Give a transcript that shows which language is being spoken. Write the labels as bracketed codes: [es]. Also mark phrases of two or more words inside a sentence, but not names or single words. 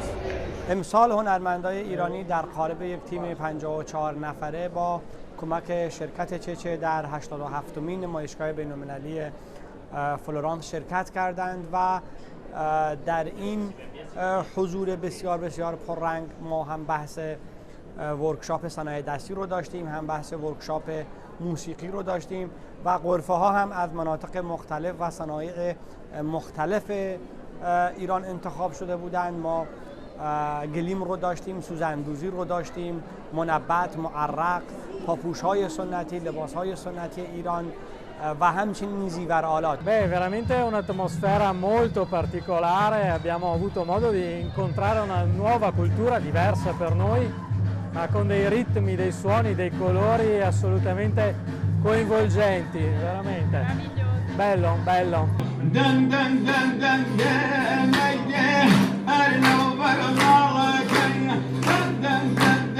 [fa] امسال هنرمندای ایرانی در قالب یک تیم 54 نفره با کمک شرکت چچه در 87مین نمایشگاه بین‌المللی فلورانس شرکت کردند و در این حضور بسیار بسیار پررنگ ما هم بحث ورکشاپ صنایع دستی رو داشتیم، هم بحث ورکشاپ موسیقی رو داشتیم و غرفه ها هم از مناطق مختلف و صنایع مختلف ایران انتخاب شده بودند. ما گلیم رو داشتیم، سوزندوزی رو dashtim, منبت، معرق، پاپوش های سنتی، لباس های سنتی ایران و همچنین زیورآلات. [it] Beh, veramente è un'atmosfera molto particolare, abbiamo avuto modo di incontrare una nuova cultura diversa per noi, ma con dei ritmi, dei suoni, dei colori assolutamente coinvolgenti, veramente. Meraviglioso. Bello, bello. Dun, dun, dun, dun, [en] yeah, yeah, I know, but I'm all like, dun, dun, dun.